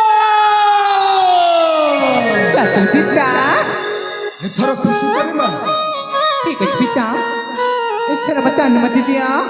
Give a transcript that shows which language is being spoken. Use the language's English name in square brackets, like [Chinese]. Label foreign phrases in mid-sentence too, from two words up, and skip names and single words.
[Odia] ଚାଲ ପିତା ଏଥର ଖୁସି କରିବା ଠିକ ଅଛି ପିତା ଏଥର ମୋତେ ଅନୁମତି ଦିଅ